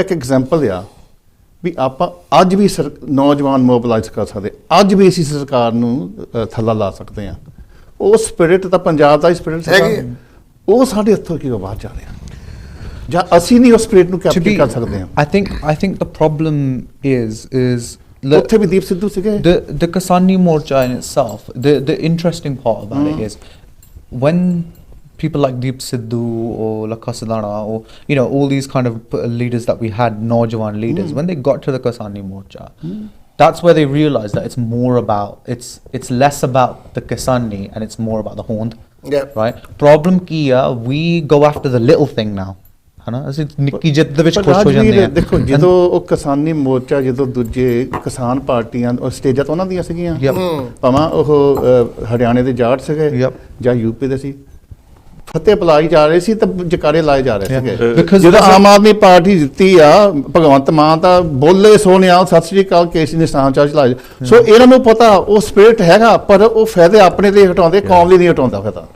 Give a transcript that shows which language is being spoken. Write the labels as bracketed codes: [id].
[pa] ਇੱਕ ਐਗਜ਼ਾਮਪਲ ਆ ਵੀ ਆਪਾਂ ਅੱਜ ਵੀ ਨੌਜਵਾਨ ਮੋਬਿਲਾਈਜ਼ ਕਰ ਸਕਦੇ, ਅੱਜ ਵੀ ਅਸੀਂ ਸਰਕਾਰ ਨੂੰ ਥੱਲਾ ਲਾ ਸਕਦੇ ਹਾਂ। ਉਹ ਸਪਿਰਿਟ ਤਾਂ ਪੰਜਾਬ ਦਾ ਹੀ ਸਪਿਰਿਟ ਹੈਗੀ, ਉਹ ਸਾਡੇ ਹੱਥੋਂ ਕਿਉਂ ਬਾਹਰ ਜਾ ਰਿਹਾ, ਜਾਂ ਅਸੀਂ ਨਹੀਂ ਉਸ ਸਪਿਰਿਟ ਨੂੰ ਕੈਪਚਰ ਕਰ ਸਕਦੇ ਹਾਂ? [en] I think the problem is [pa] ਉੱਥੇ ਵੀ ਦੀਪ ਸਿੱਧੂ ਸੀਗੇ। [en] The Kisani Morcha in itself, the interesting part about it is when people like Deep Sidhu or Lakha Sidana or all these kind of leaders that we had, Naujawan leaders, when they got to the Kisani Morcha, that's where they realized that it's more about, it's less about the Kisani and it's more about the Hond. Right? [pa] Problem ki hai, [en] we go after the little thing now. [pa] ਹਨਾ, ਅਸੀਂ ਨਿੱਕੀ ਜਿੱਤ ਦੇ ਵਿੱਚ ਖੁਸ਼ ਹੋ ਜਾਂਦੇ ਹਾਂ। ਦੇਖੋ, ਜਦੋਂ ਉਹ ਕਿਸਾਨੀ ਮੋਰਚਾ, ਜਦੋਂ ਦੂਜੇ ਕਿਸਾਨ ਪਾਰਟੀਆਂ ਸਟੇਜਾਂ ਤਾਂ ਉਹਨਾਂ ਦੀਆਂ ਸੀਗੀਆਂ, ਭਾਵੇਂ ਉਹ ਹਰਿਆਣੇ ਦੇ ਜਾਟ ਸੀਗੇ ਜਾਂ ਯੂਪੀ ਦੇ ਸੀ, ਫਤਿਹ ਬੁਲਾਈ ਜਾ ਰਹੇ ਸੀ ਤੇ ਜਕਾਰੇ ਲਾਏ ਜਾ ਰਹੇ ਸੀਗੇ [en] Because [pa] ਜਦੋਂ [en] there's a- [pa] Aam Aadmi party ਜਿੱਤੀ ਆ ਭਗਵੰਤ ਮਾਨ ਤਾਂ ਬੋਲੇ ਸੋਹਣਿਆ ਸਤਿ ਸ੍ਰੀ ਅਕਾਲ ਕੇਸੀ ਨਿਸ਼ਾਨ ਚਾਹ ਚਲਾਏ ਸੋ ਇਹਨਾਂ ਨੂੰ ਪਤਾ ਉਹ ਸਪਿਰਿਟ ਹੈਗਾ ਪਰ ਉਹ ਫਾਇਦੇ ਆਪਣੇ ਲਈ ਹਟਾਉਂਦੇ ਕੌਮ ਲਈ ਨਹੀਂ ਹਟਾਉਂਦਾ ਫਾਇਦਾ।